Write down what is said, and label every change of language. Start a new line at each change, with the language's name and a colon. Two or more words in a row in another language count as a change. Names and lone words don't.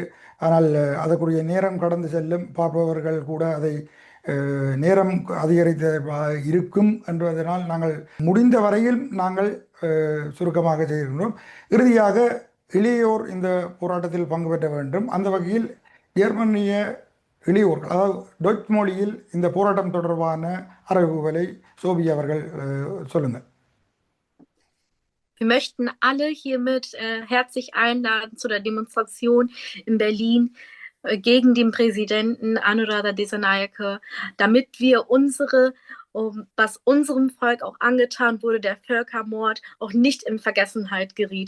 Tamil: ஆனால் அதற்குரிய நேரம் கடந்து செல்லும், பார்ப்பவர்கள் கூட அதை நேரம் அதிகரித்த இருக்கும் என்பதனால் நாங்கள் முடிந்த வரையில் நாங்கள் சுருக்கமாக செய்கின்றோம். இறுதியாக இளையோர் இந்த போராட்டத்தில் பங்கு பெற்ற வேண்டும். அந்த வகையில் ஜெர்மனிய இளையோர்கள், அதாவது டொச் மொழியில் இந்த போராட்டம் தொடர்பான அறிவிப்புகளை சோபி அவர்கள் சொல்லுங்கள்.
German: Wir möchten alle hiermit herzlich einladen zu der Demonstration in Berlin gegen den Präsidenten Anuradha Dissanayake, damit wir was unserem Volk auch angetan wurde, der Völkermord, auch nicht in Vergessenheit geriet.